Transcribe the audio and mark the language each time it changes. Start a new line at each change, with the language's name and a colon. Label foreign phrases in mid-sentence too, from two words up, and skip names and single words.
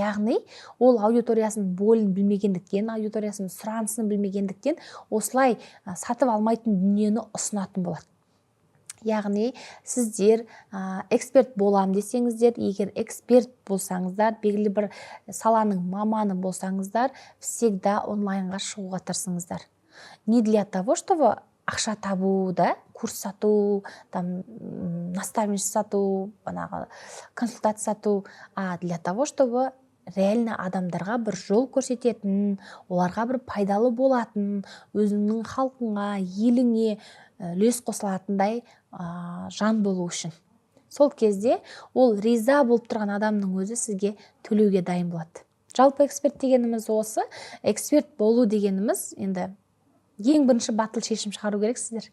Kazakh: Яғни ол аудиториясының болын білмегендіктен, аудиториясының сұранысын білмегендіктен осылай сатып алмайтын дүниені ұсынатын болады. Яғни сіздер эксперт болам десеңіздер, егер эксперт болсаңыздар, белгілі бір саланың маманы болсаңыздар, всегда онлайнға шығуға тырысыңыздар.
Russian: Не для того, чтобы
Kazakh: ақша табу, да, курс сату, наставничество сату, консультация сату,
Russian: а для того, чтобы реально
Kazakh: адамдарға бір жол көрсететін, оларға бір пайдалы болатын, өзіңнің халқыңа, еліңе үлес қосылатындай жан болу үшін. Сол кезде ол риза болып тұрған адамның өзі сізге төлеуге дайын болады. Жалпы эксперт дегеніміз осы. Эксперт болу дегеніміз енді ең бірінші батыл шешім шығару керексіздер.